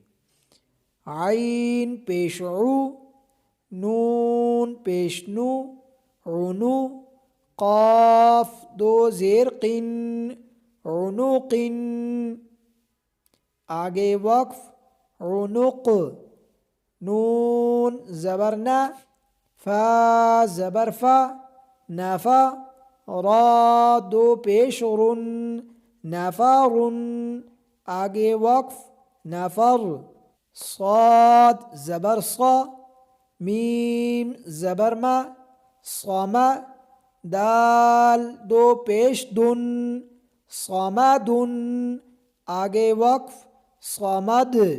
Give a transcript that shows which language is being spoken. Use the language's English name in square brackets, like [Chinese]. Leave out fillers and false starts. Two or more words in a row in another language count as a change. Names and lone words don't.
[Urdu] عین پیش عو نون پیش نو عنو قاف دو زیر قن عنقن آگے وقف عنق، نون زبر نا فا زبر فا نفا را دو پیش رن نفرن آگے وقف نفر، صاد زبر صا میم زبر ما صما دال دو پیش دن صمدن آگے وقف صمد،